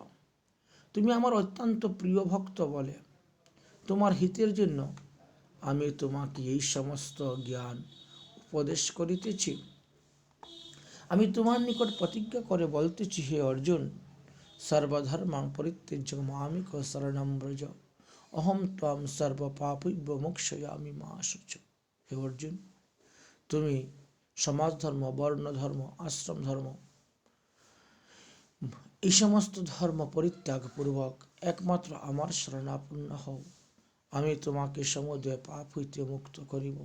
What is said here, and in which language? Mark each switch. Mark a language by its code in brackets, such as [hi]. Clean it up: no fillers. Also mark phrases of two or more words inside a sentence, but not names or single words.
[bn] তুমি আমার অত্যন্ত প্রিয় ভক্ত বলে তোমার হিতের জন্য আমি তোমাকে এই সমস্ত জ্ঞান উপদেশ করিতেছি। আমি তোমার নিকট প্রতিজ্ঞা করে বলতেছি, হে অর্জুন, [sa] সর্বধর্মাং পরিত্যজ্য মামেক শরণং ব্রজ, অহম ত্বং সর্ব পাপেভ্যো মোক্ষয়ামি মা শুচঃ। [bn] হে অর্জুন, তুমি সমাজ ধর্ম, বর্ণ ধর্ম, আশ্রম ধর্ম, এই সমস্ত ধর্ম পরিত্যাগ পূর্বক একমাত্র আমার শরণাপন্ন হও। আমি তোমাকে সমুদয় পাপ হইতে মুক্ত করিব।